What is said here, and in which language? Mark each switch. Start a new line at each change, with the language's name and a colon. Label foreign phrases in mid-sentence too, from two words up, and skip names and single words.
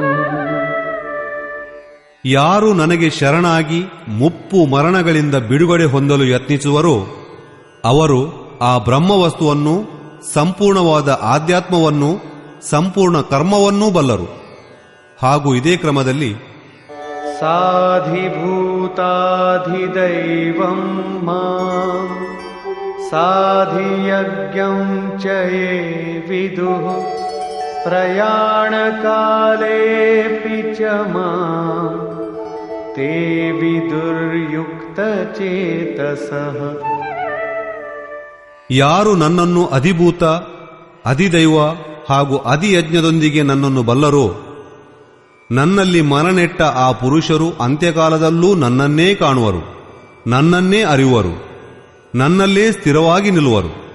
Kannada: ಯಾರು ನನಗೆ ಶರಣಾಗಿ ಮುಪ್ಪು ಮರಣಗಳಿಂದ ಬಿಡುಗಡೆ ಹೊಂದಲು ಯತ್ನಿಸುವರೋ ಅವರು ಆ ಬ್ರಹ್ಮವಸ್ತುವನ್ನು, ಸಂಪೂರ್ಣವಾದ ಆಧ್ಯಾತ್ಮವನ್ನು, ಸಂಪೂರ್ಣ ಕರ್ಮವನ್ನೂ ಬಲ್ಲರು. ಹಾಗೂ ಇದೇ ಕ್ರಮದಲ್ಲಿ
Sanskrit: ಸಾಧಿಭೂತಾಧಿದೈವಂ ಮಾಂ ಸಾಧಿಯಜ್ಞಂ ಚ ಯೇ ವಿದುಃ ಪ್ರಯಾಣಕಾಲೇಪಿ ಚ ಮಾಂ ತೇ ವಿದುರ್ಯುಕ್ತಚೇತಸಃ.
Kannada: ಯಾರು ನನ್ನನ್ನು ಅಧಿಭೂತ, ಅಧಿದೈವ ಹಾಗೂ ಅಧಿಯಜ್ಞದೊಂದಿಗೆ ನನ್ನನ್ನು ಬಲ್ಲರೋ ನನ್ನಲ್ಲಿ ಮನನೆಟ್ಟ ಆ ಪುರುಷರು ಅಂತ್ಯಕಾಲದಲ್ಲೂ ನನ್ನನ್ನೇ ಕಾಣುವರು, ನನ್ನನ್ನೇ ಅರಿಯುವರು, ನನ್ನಲ್ಲೇ ಸ್ಥಿರವಾಗಿ ನಿಲ್ಲುವರು.